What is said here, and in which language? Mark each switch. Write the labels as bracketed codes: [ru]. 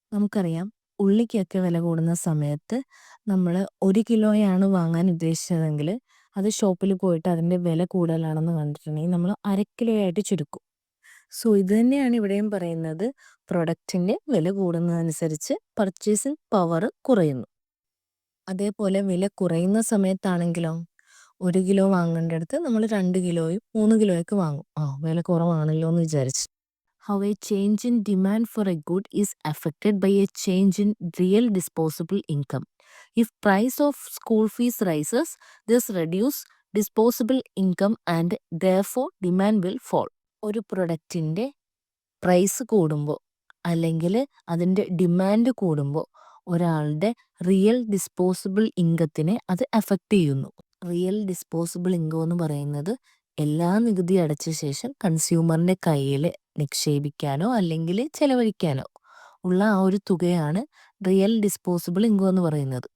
[ml] നമുക്കറിയാം, ഉള്ളിക്കൊക്കെ വില കൂടുന്ന സമയത്ത് നമ്മൾ 1 കിലോയാണ് വാങ്ങാൻ ഉദ്ദേശിച്ചതെങ്കിൽ അത് ഷോപ്പിൽ പോയിട്ട് അതിൻ്റെ വില കൂടുതലാണെന്ന് കണ്ടിട്ടുണ്ടെങ്കിൽ നമ്മൾ 1/2 കിലോ ആയിട്ട് ചുരുക്കും. സോ ഇത് തന്നെയാണ് ഇവിടെയും പറയുന്നത്, പ്രൊഡക്റ്റിൻ്റെ വില കൂടുന്നതനുസരിച്ച് പർച്ചേസിങ് പവർ കുറയുന്നു. അതേപോലെ വില കുറയുന്ന സമയത്താണെങ്കിലോ, 1 കിലോ വാങ്ങേണ്ടടുത്ത് നമ്മൾ 2 കിലോയും 3 കിലോയൊക്കെ വാങ്ങും. വില കുറവാണല്ലോ എന്ന് വിചാരിച്ച്. [en] How a change in demand for a good is affected by a change in real disposable income. If price of school fees rises, this reduce disposable income and therefore demand will fall. [ml] ഒരു പ്രൊഡക്റ്റിൻ്റെ price കൂടുമ്പോൾ അല്ലെങ്കിൽ അതിൻ്റെ demand കൂടുമ്പോൾ ഒരാളുടെ real disposable ഇൻകത്തിനെ അത് affect ചെയ്യുന്നു. Real disposable income എന്ന് പറയുന്നത് എല്ലാ നികുതി അടച്ച ശേഷം കൺസ്യൂമറിൻ്റെ കയ്യിൽ നിക്ഷേപിക്കാനോ അല്ലെങ്കിൽ ചെലവഴിക്കാനോ ഉള്ള ആ ഒരു തുകയാണ് റിയൽ ഡിസ്പോസിബിൾ ഇൻകം എന്ന് പറയുന്നത്.